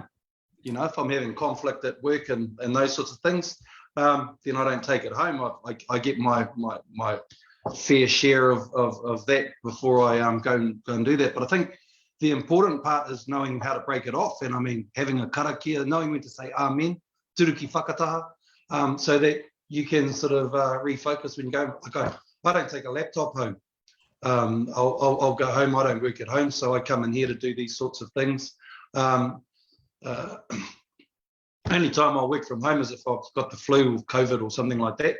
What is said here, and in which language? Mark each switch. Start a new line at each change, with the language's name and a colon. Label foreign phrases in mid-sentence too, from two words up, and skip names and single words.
English: You know, if I'm having conflict at work and those sorts of things, then I don't take it home. I get my fair share of that before I go and do that. But I think the important part is knowing how to break it off. And I mean, having a karakia, knowing when to say amen,
Māori: turuki whakataha,
English: so that you can sort of refocus when you go, I don't take a laptop home. I'll go home. I don't work at home, so I come in here to do these sorts of things. Only time I work from home is if I've got the flu or COVID or something like that.